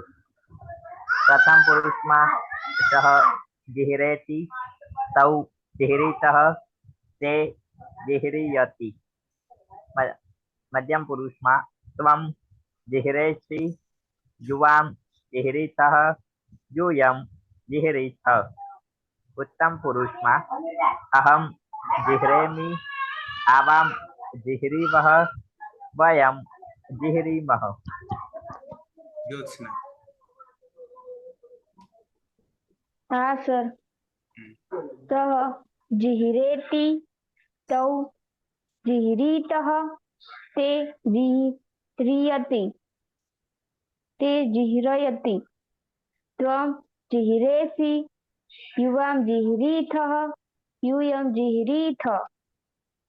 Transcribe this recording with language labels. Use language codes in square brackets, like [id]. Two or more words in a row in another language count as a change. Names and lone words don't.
[sa] પ્રથમ પુરુષમાં સહ જીહરેતી તૌ જીહરીતઃ તે જીહરીયતિ. મધ્યમ પુરુષમાં ત્વમ જીહરેસી યુવામ જીહરીતઃ यूयम जिह्रीथ. उत्तम पुरुषમાં અહમ જીહરેમિ આવામ જીહરીવઃ વયમ જીહરીમઃ. જ્યોત્સના. [hi] हाँ सर. [sa] सह जिह्रेति तौ जिह्रीतः ते जिह्रीयति त्वं जिह्रेसि युवां जिह्रीथः यूयं जिह्रीथ.